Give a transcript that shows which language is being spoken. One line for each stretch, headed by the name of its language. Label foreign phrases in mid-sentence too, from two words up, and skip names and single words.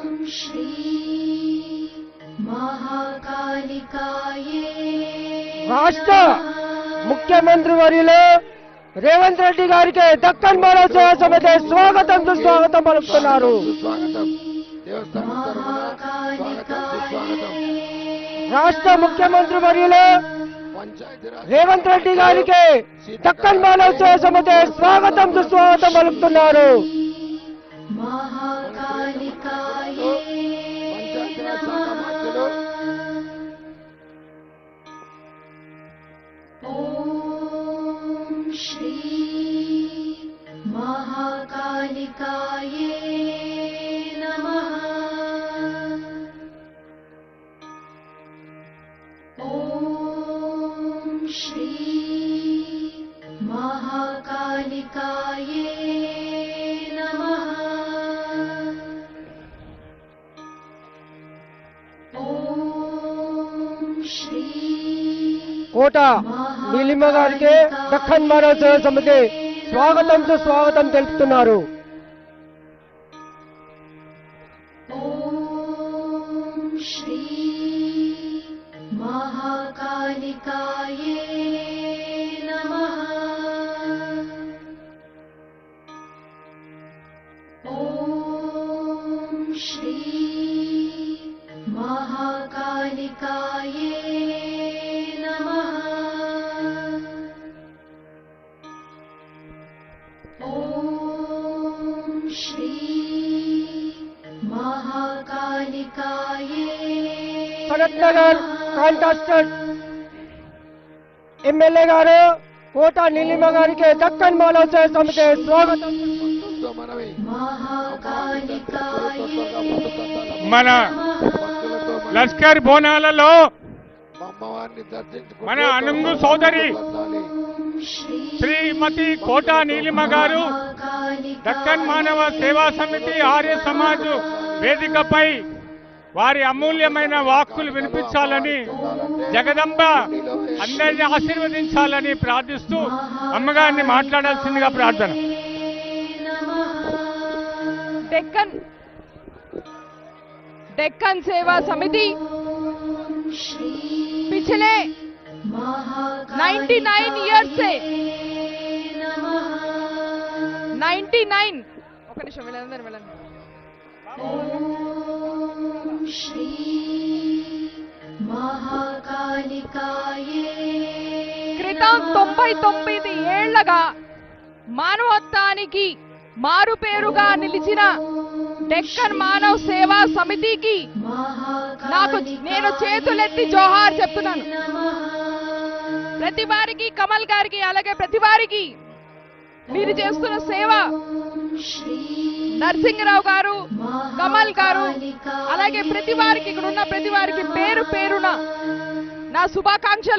Sanskrit: श्री महाकालिकाये
Telugu: రాష్ట్ర ముఖ్యమంత్రి వర్యులు రేవంత్ రెడ్డి గారికి దక్కన్ మహాసేవ సమితి స్వాగతం సుస్వాగతం పలుకుతున్నారు. రాష్ట్ర ముఖ్యమంత్రి వర్యులు రేవంత్ రెడ్డి గారికి దక్కన్ మహాసేవ సమితి స్వాగతం సుస్వాగతం పలుకుతున్నారు.
Sanskrit: श्री महाकालिकाये नमः। ओम श्री महाकालिकाये नमः। ओम श्री
Telugu: కోట నీలిమ గారికి దక్కన్ మహాసేవ సమితి స్వాగతం సుస్వాగతం తెలుపుతున్నారు.
Sanskrit: ओम श्री महाकालिकाये नमः। ओम श्री महाकालिकाये नमः। ओम श्री महाकालिकाये
Telugu: సనత్ నగర్
English: contested MLA
Telugu: గారు కోట నీలిమ గారికి దక్కన్ మహాసేవ సమితి స్వాగతం. మన లష్కర్ బోనాలలో మన అనుంగు సోదరి శ్రీమతి కోట నీలిమ గారు దక్కన్ మానవ సేవా సమితి ఆర్య సమాజ్ వేదికపై వారి అమూల్యమైన వాక్కులు వినిపించాలని జగదంబ అందరినీ ఆశీర్వదించాలని ప్రార్థిస్తూ అమ్మగారిని మాట్లాడాల్సిందిగా ప్రార్థన.
Hindi: डेक्कन सेवा समिति पिछले 99 इयर्स से 99
Telugu: ఒక నిమిషం వెళ్ళండి
Sanskrit: ओम श्री महाकालिकाये
Telugu: క్రితం 99 ఏళ్లగా మానవత్వానికి మారు పేరుగా నిలిచిన డెక్కన్ మానవ సేవా సమితికి నేను చేతులెత్తి జోహార్ చెప్తున్నాను. ప్రతి వారికి కమల్ గారికి అలాగే ప్రతి వారికి మీరు చేస్తున్న సేవ నరసింహరావు గారు కమల్ గారు అలాగే ప్రతి వారికి ఇక్కడ ఉన్న ప్రతి వారికి పేరు పేరున నా శుభాకాంక్షలు.